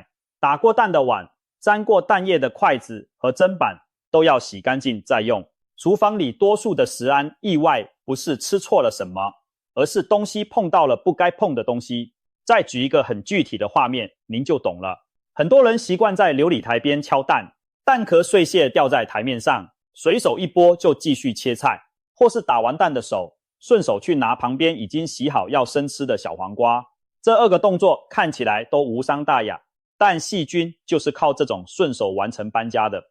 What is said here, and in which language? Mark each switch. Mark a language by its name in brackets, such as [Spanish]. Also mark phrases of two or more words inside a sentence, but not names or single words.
[Chinese] 打過蛋的碗、沾過蛋液的筷子和砧板都要洗乾淨再用。廚房裡多數的食安意外不是吃錯了什麼，而是東西碰到了不該碰的東西。再舉一個很具體的畫面，您就懂了。很多人習慣在流理台邊敲蛋，蛋殼碎屑掉在台面上，隨手一撥就繼續切菜，或是打完蛋的手順手去拿旁邊已經洗好要生吃的小黃瓜。這2個動作看起來都無傷大雅，但細菌就是靠這種順手完成搬家的。